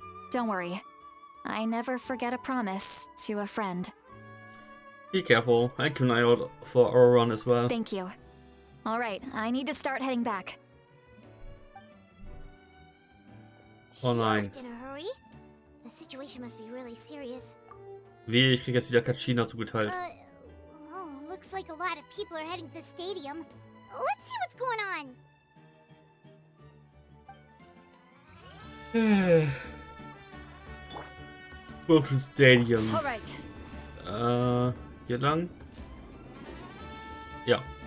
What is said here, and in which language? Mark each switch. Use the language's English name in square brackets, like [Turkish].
[English] Don't worry, I never forget a promise to a friend. Be careful. I keep an eye out for Oloran as well. Thank you. Alright, I need to start heading back. Oh She [German] nein. [English] left in a hurry? The situation must be really serious. [German] Wie, ich krieg jetzt wieder Kachina zugeteilt. [English] Oh, looks like a lot of people are heading to the stadium. Let's see what's going on. Go to Stadium. Alright. [German] Hier lang? Ja.